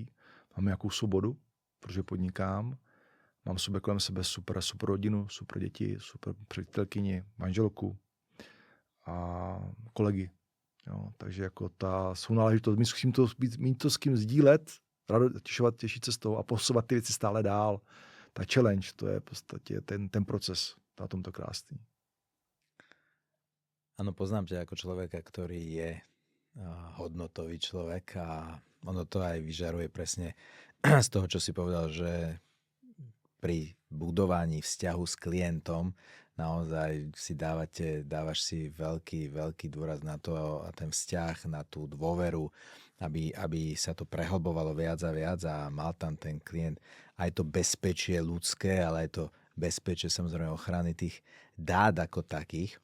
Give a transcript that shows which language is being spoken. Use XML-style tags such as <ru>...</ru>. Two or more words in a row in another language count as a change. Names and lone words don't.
<cs>Mám nějakou svobodu, protože podnikám. Mám kolem sebe super rodinu, super děti, super přítelkyni, manželku a kolegy. Jo, takže jako ta sounáležitost, mít to s kým sdílet, těšit se z toho a posouvat ty věci stále dál. Ta challenge, to je v podstatě ten proces, na tomto krásný.</cs> <sk>Áno, poznám ťa ako človeka, ktorý je hodnotový človek a ono to aj vyžaruje presne z toho, čo si povedal, že pri budovaní vzťahu s klientom naozaj dávaš si veľký dôraz na to a ten vzťah, na tú dôveru, aby sa to prehlbovalo viac a viac a mal tam ten klient aj to bezpečie ľudské, ale aj to bezpečie samozrejme ochrany tých dát ako takých.</sk>